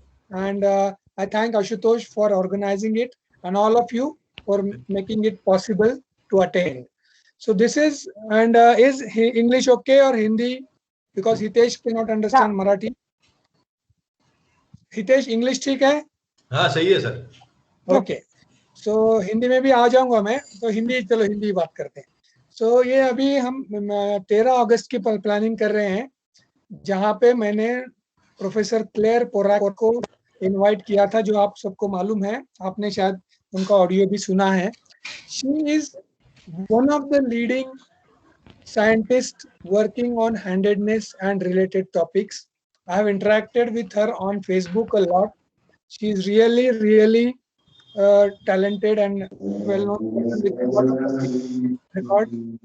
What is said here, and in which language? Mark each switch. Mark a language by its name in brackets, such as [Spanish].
[English] And I thank Ashutosh for organizing it and all of you for making it possible to attend. So this is, and is English okay or Hindi? Because Hitesh cannot understand Marathi. [Hindi] Hitesh, English ठीक है? हाँ सही है sir. Okay so Hindi में भी आ जाऊंगा मैं, तो हिंदी, चलो हिंदी बात करते हैं. सो ये अभी हम 13 अगस्त की प्लानिंग कर रहे हैं, जहां पे मैंने प्रोफेसर क्लेयर पोराक को इनवाइट किया था, जो आप सबको मालूम है, आपने शायद उनका ऑडियो भी सुना है. [English] She is one of the leading scientist working on handedness and related topics. I have interacted with her on Facebook a lot. She is really talented and well-known person with a lot of record.